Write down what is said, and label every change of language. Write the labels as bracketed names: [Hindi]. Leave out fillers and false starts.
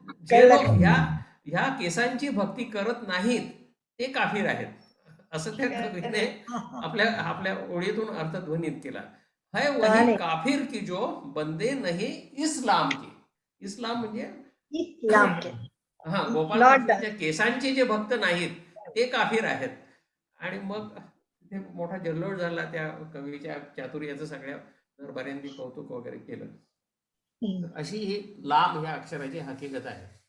[Marathi] जे लोक ह्या केसांची भक्ती करत नाहीत ते काफिर आहेत, असं त्या कवीने आपल्या ओळीतून अर्थध्वनित केला. [Urdu] है वही काफिर की जो बंदे नाही इस्लाम के. [Marathi] इस्लाम म्हणजे [Urdu] इस्लाम के. [Marathi] हा, गोपाळकृष्णाच्या केसांचे जे भक्त नाहीत ते काफिर आहेत. आणि मग तिथे मोठा जल्लोष झाला. त्या कवीच्या चातुर्याचं सगळ्या दरबाऱ्यांनी कौतुक वगैरे केलं. अशी ही लाम ह्या अक्षराची हकीकत आहे.